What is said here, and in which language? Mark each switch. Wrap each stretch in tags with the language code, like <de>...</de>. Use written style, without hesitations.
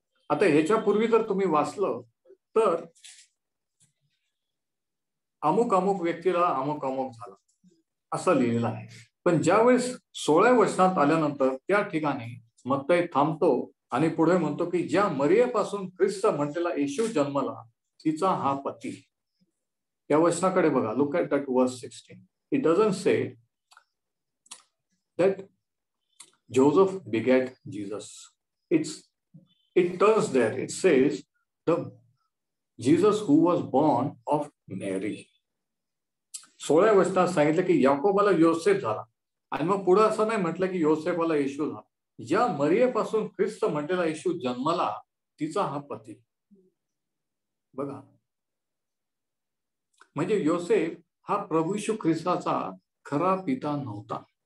<mr>आता ह्याच्यापूर्वी जर तुम्ही वाचलं तर अमुक अमुक व्यक्तीला अमुक अमुक झाला असं लिहिलेलं आहे. पण ज्यावेळेस 16व्या वचनात आल्यानंतर त्या ठिकाणी मत्तई थांबतो आणि पुढे म्हणतो की ज्या मरियेपासून ख्रिस्त म्हटलेला येशू जन्मला, तिचा हा पती. या वचनाकडे बघा.</mr> <en>Look at that verse 16. It doesn't say that Joseph begat Jesus. It's it turns there. It says the Jesus who was born of Mary.</en> <mr>16व्या वचनात सांगितलं की याकोबाला योसेफ झाला, आणि मग पुढे असं नाही म्हटलं की योसेफाला येशू झाला. ज्या मरियेपासून ख्रिस्त म्हटलेला येशू जन्मला तिचा हा पती. बघा, म्हणजे योसेफ हा प्रभू येशू ख्रिस्ताचा खरा पिता नव्हता.</mr>